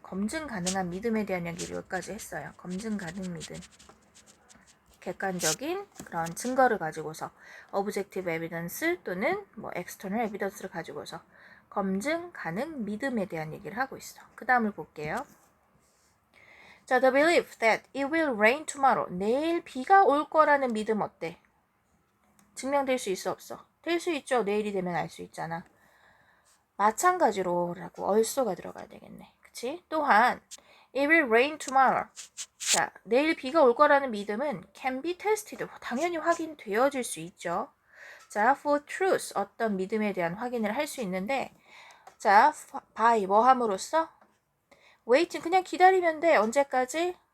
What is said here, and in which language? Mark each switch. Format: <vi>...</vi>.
<ko>검증 가능한 믿음에 대한 얘기를 여기까지 했어요. 검증 가능 믿음. 객관적인 그런 증거를 가지고서 objective evidence 또는 뭐 external evidence를 가지고서 검증 가능 믿음에 대한 얘기를 하고 있어. 그 다음을 볼게요. 자,</ko> <en>the belief that it will rain tomorrow.</en> <ko>내일 비가 올 거라는 믿음 어때? 증명될 수 있어 없어? 될 수 있죠. 내일이 되면 알 수 있잖아. 마찬가지로 라고 also가 들어가야 되겠네. 그치?</ko> <en>또한 it will rain tomorrow.</en> <ko>자, 내일 비가 올 거라는 믿음은</ko> <en>can be tested.</en> <ko>당연히 확인되어질 수 있죠.</ko> <en>자, for truth.</en> <ko>어떤 믿음에 대한 확인을 할 수 있는데 자, by 뭐 함으로써? waiting. 그냥 기다리면 돼. 언제까지?</ko>